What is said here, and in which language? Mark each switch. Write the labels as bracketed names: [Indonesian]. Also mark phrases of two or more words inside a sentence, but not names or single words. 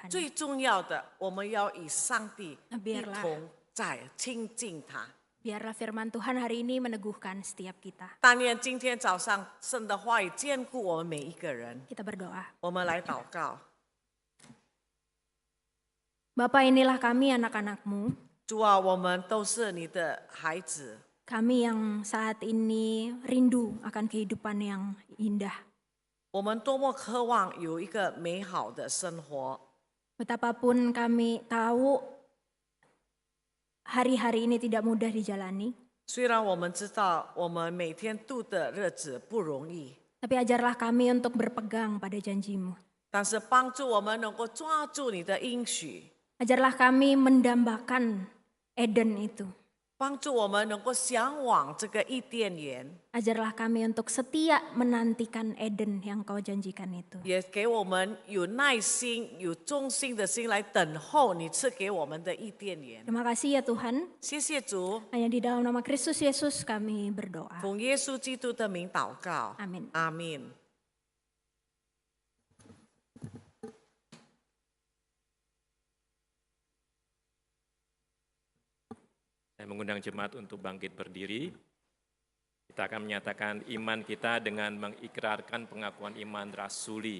[Chinese] 最重要的，我们要与上帝一 [Indonesian] Biarlah [Chinese] 同在亲近他。 [Indonesian] Biarlah firman Tuhan hari ini meneguhkan setiap kita. [Chinese] 但愿今天早上神的话语坚固我们每一个人。 [Indonesian] Kita berdoa. [Chinese] 我们来祷告， [Indonesian] Bapa, inilah kami anak-anak-Mu. [Chinese] 主啊，我们都是你的孩子， [Indonesian] Kami yang saat ini rindu akan kehidupan yang indah. [Chinese] 我们多么渴望有一个美好的生活。 [Indonesian] Betapapun kami tahu hari-hari ini tidak mudah dijalani, [Chinese] 虽然我们知道我们每天度的日子不容易， [Indonesian] tapi ajarlah kami untuk berpegang pada janji-Mu. [Chinese] 但是帮助我们能够抓住你的应许， [Indonesian] Ajarlah kami mendambakan Eden itu. [Chinese] 帮助我们能够向往这个伊甸园， [Indonesian] Ajarlah kami untuk setia menantikan Eden yang Kau janjikan itu. [Chinese] 也给我们有耐心、有忠心的心来等候你赐给我们的伊甸园。 [Indonesian] Terima kasih ya Tuhan. [Chinese] 谢谢主， [Indonesian] Hanya di dalam nama Kristus Yesus kami berdoa. [Chinese] 奉耶稣基督的名祷告， [Indonesian] Amin. [Chinese] 阿门。 [Indonesian] Saya mengundang jemaat untuk bangkit berdiri. Kita akan menyatakan iman kita dengan mengikrarkan pengakuan iman rasuli.